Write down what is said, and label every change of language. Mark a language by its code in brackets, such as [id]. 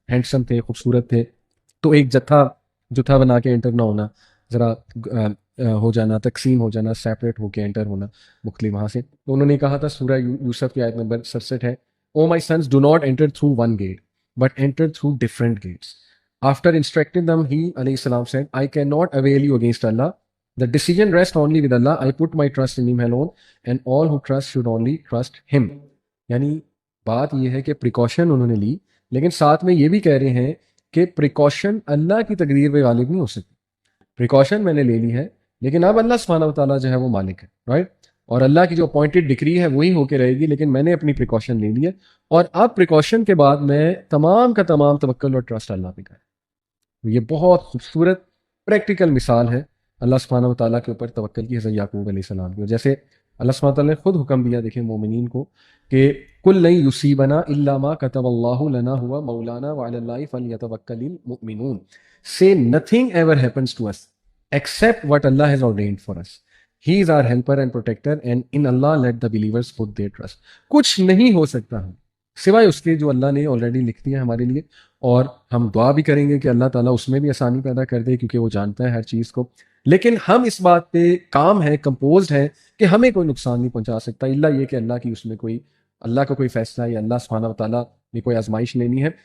[ur] Handsome تھے، خوبصورت تھے، تو ایک جتھا بنا کے انٹر نہ ہونا، ذرا ہو جانا، تقسیم ہو جانا، سیپریٹ ہو کے انٹر ہونا مختلف وہاں سے. تو انہوں نے کہا تھا، سورہ یوسف کی آیت نمبر 67 ہے، [en] O my sons do not enter through one gate but enter through different gates. After instructing them he علیہ السلام said I cannot avail you against Allah. The decision rests only with Allah. I put my trust in Him alone, and all who trust should only trust Him. [ur] یعنی بات یہ ہے کہ precaution انہوں نے لی، لیکن ساتھ میں یہ بھی کہہ رہے ہیں کہ پریکاشن اللہ کی تقدیر پہ غالب نہیں ہو سکتی. پریکاشن میں نے لے لی ہے، لیکن اب اللہ سبحانہ و تعالیٰ جو ہے وہ مالک ہے، رائٹ؟ اور اللہ کی جو اپوائنٹڈ ڈگری ہے وہی ہو کے رہے گی، لیکن میں نے اپنی پریکاشن لے لی ہے، اور اب پریکاشن کے بعد میں تمام کا تمام توکل اور ٹرسٹ اللہ پہ کریں. یہ بہت خوبصورت پریکٹیکل مثال ہے اللہ سبحانہ و تعالیٰ کے اوپر توکل کی حضرت یعقوب علیہ السلام کی. اور جیسے اللہ سبحانہ و تعالیٰ نے خود حکم دیا، دیکھیں مومنین کو، کہ [ar] کل لن یصیبنا الا ما کتب اللہ لنا ہوا مولانا وعلی اللہ فلیتوکل المؤمنون. [en] Say nothing ever happens to us except what Allah has ordained for us. He is our helper and protector, and in Allah let the believers put their trust. [ur] کچھ نہیں ہو سکتا ہم سوائے اس کے جو اللہ نے آلریڈی لکھ دیا ہمارے لیے. اور ہم دعا بھی کریں گے کہ اللہ تعالیٰ اس میں بھی آسانی پیدا کر دے، کیونکہ وہ جانتا ہے ہر چیز کو. لیکن ہم اس بات پہ کام ہیں، کمپوزڈ ہیں کہ ہمیں کوئی نقصان نہیں پہنچا سکتا، الا یہ کہ اللہ کی اس میں کوئی، اللہ کا کوئی فیصلہ یا اللہ سبحانہ و تعالیٰ نے کوئی آزمائش لینی ہے.